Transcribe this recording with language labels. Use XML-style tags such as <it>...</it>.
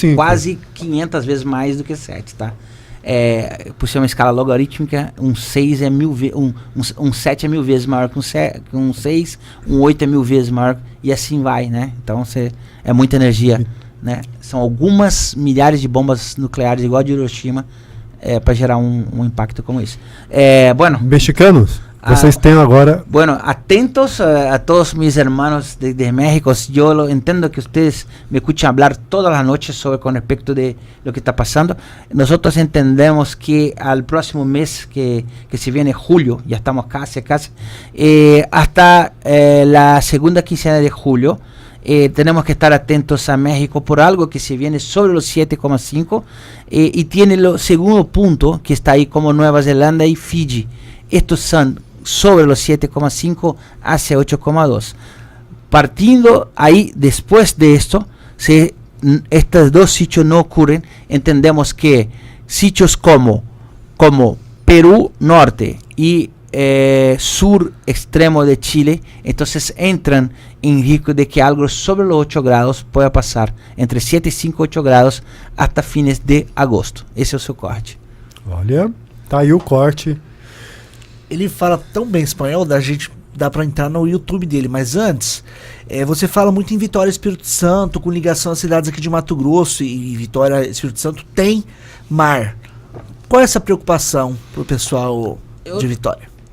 <pt>Que é quase 500 vezes mais do que 7, tá? Por ser uma escala logarítmica, um 6 é 1000 vezes, um 7 é 1000 vezes maior que um 6, um 8 é 1000 vezes maior, e assim vai, né? Então é muita energia, né? São algumas milhares de bombas nucleares igual a de Hiroshima para gerar um impacto como esse. Mexicanos, vocês têm agora...</pt> <es>Atentos a todos mis hermanos de México. Yo entiendo que ustedes me escuchan hablar todas las noches con respecto de lo que está pasando. Nosotros entendemos que al próximo mes que se viene julio, ya estamos casi, hasta la segunda quincena de julio, tenemos que estar atentos a México por algo que se viene sobre los 7,5 y tiene el segundo punto que está ahí como Nueva Zelanda y Fiji. Estos son sobre los 7,5 hacia 8,2. Partiendo ahí, después de esto, si estos dos sitios no ocurren, entendemos que sitios como Perú Norte y sur extremo de Chile, entonces entran en riesgo de que algo sobre los 8 grados pueda pasar entre 7 y 5, 8 grados hasta fines de agosto.</es> <pt>Esse é o seu corte. Olha, tá aí o corte. Ele fala tão bem espanhol, dá pra entrar no YouTube dele, mas antes, você fala muito em Vitória Espírito Santo, com ligação às cidades aqui de Mato Grosso, e Vitória Espírito Santo tem mar. Qual é essa preocupação pro pessoal de Vitória?</pt>